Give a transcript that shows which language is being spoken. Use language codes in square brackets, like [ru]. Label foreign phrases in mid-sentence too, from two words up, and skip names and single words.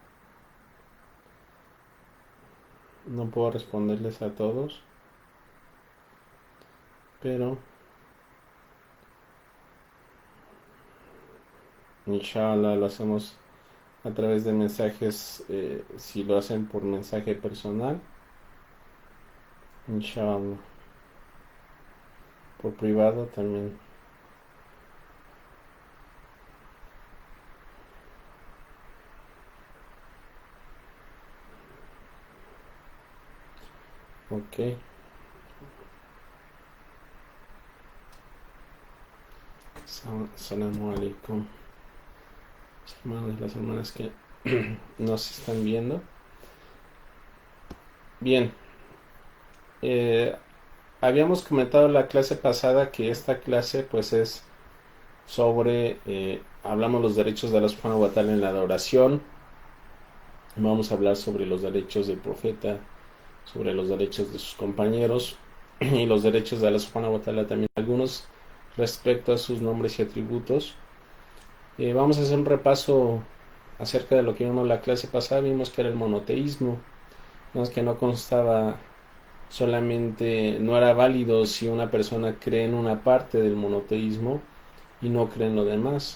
[es] no puedo responderles a todos, pero [ar] إن شاء الله [es] lo hacemos a través de mensajes, si lo hacen por mensaje personal, [ar] إن شاء الله, [es] por privado también. Ok. [ar] السلام عليكم, [es] hermanos y las hermanas que nos están viendo. Bien, eh, habíamos comentado la clase pasada que esta clase pues es sobre, hablamos los derechos de Allah [ar] سبحانه وتعالى [es] en la adoración. Vamos a hablar sobre los derechos del profeta, sobre los derechos de sus compañeros y los derechos de Allah [ar] سبحانه وتعالى [es] también, algunos respecto a sus nombres y atributos. Vamos a hacer un repaso acerca de lo que vimos la clase pasada. Vimos que era el monoteísmo, vimos que no constaba solamente, no era válido si una persona cree en una parte del monoteísmo y no cree en lo demás.